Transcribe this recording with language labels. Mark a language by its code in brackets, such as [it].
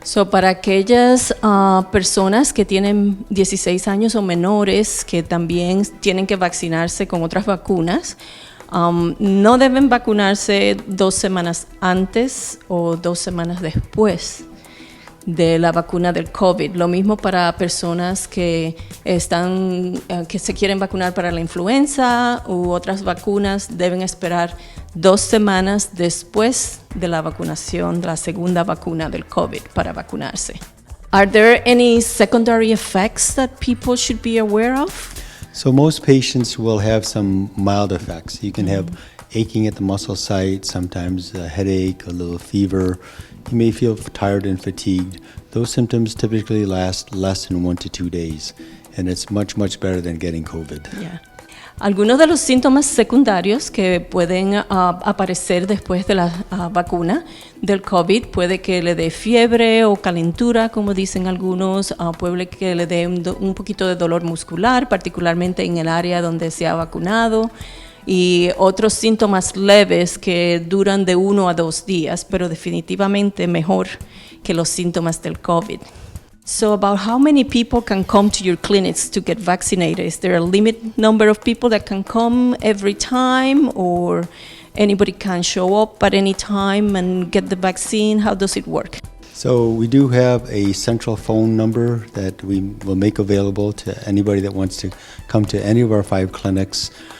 [es] So, para aquellas personas que tienen 16 años o menores que también tienen que vacunarse con otras vacunas, no deben vacunarse 2 semanas antes o 2 semanas después de la vacuna del COVID. Lo mismo para personas que que se quieren vacunar para la influenza u otras vacunas, deben esperar 2 semanas después de la vacunación, de la segunda vacuna del COVID para vacunarse. [en] Are there any secondary effects that people should be aware of? So most patients will have some mild effects. You can have aching at the muscle site, sometimes a headache, a little fever. You may feel tired and fatigued. Those symptoms typically last less than 1 to 2 days, and it's much, much better than getting COVID. Yeah. [es] Algunos de los síntomas secundarios que pueden aparecer después de la vacuna del COVID, puede que le dé fiebre o calentura, como dicen algunos, puede que le dé un poquito de dolor muscular, particularmente en el área donde se ha vacunado, y otros síntomas leves que duran de 1 a 2 días, pero definitivamente mejor que los síntomas del COVID. [en] So about how many people can come to your clinics to get vaccinated? Is there a limit number of people that can come every time, or anybody can show up at any time and get the vaccine? How does it work? So we do have a central phone number that we will make available to anybody that wants to come to any of our 5 clinics.